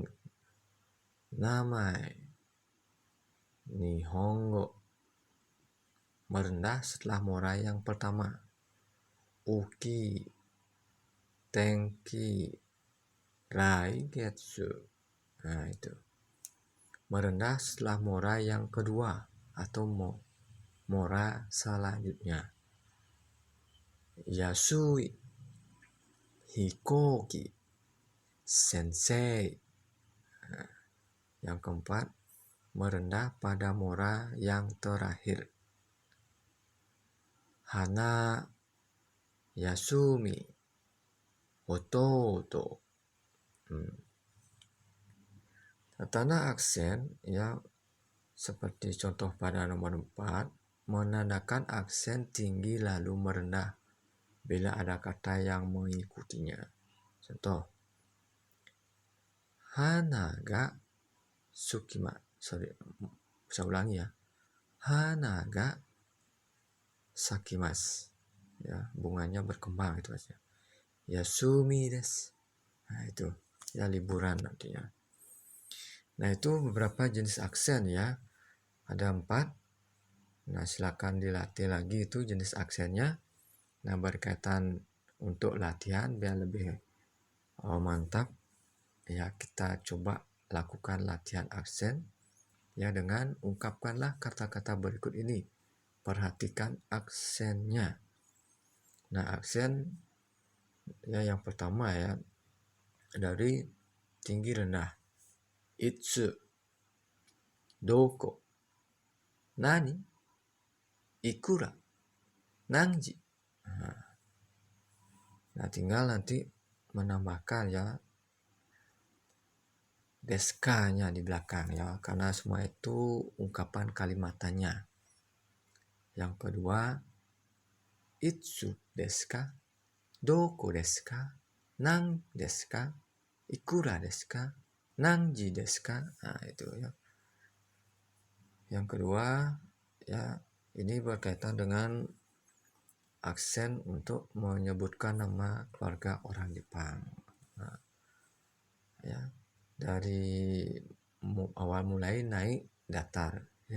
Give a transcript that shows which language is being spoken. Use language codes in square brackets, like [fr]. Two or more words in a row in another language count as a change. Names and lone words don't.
[ja] 名前、日本語, [id] merendah setelah mora yang pertama. [ja] 雨季、天気、来月. [id] Nah, itu. Merendah setelah mora yang kedua atau mora selanjutnya. [ja] 安い、飛行機、先生. [id] Nah, yang keempat, merendah pada mora yang terakhir. [ja] 花、休み、弟. [id] Tanda aksen ya seperti contoh pada nomor 4 menandakan aksen tinggi lalu merendah bila ada kata yang mengikutinya. Contoh, [ja] 花が [id] saya ulangi ya. [ja] 花が咲きます. [id] Ya, bunganya berkembang itu aja. [ja] 休みです. [id] Nah, itu ya liburan nantinya. Nah, itu beberapa jenis aksen ya. Ada 4. Nah, silakan dilatih lagi itu jenis aksennya. Nah, berkaitan untuk latihan biar lebih mantap. Ya, kita coba lakukan latihan aksen. Ya, dengan ungkapkanlah kata-kata berikut ini. Perhatikan aksennya. Nah, aksen ya yang pertama ya dari tinggi rendah. [ja] いつ、どこ、何、いくら, 何時. [id] Nah, tinggal nanti menambahkan ya deska-nya di belakang ya, karena semua itu ungkapan kalimatannya. Yang kedua, [ja] いつですか、どこですか、何ですか、いくらですか、何時ですか. [id] Nah, itu ya. Yang kedua, ya ini berkaitan dengan aksen untuk menyebutkan nama keluarga orang Jepang. Nah, ya, dari awal mulai naik datar ya.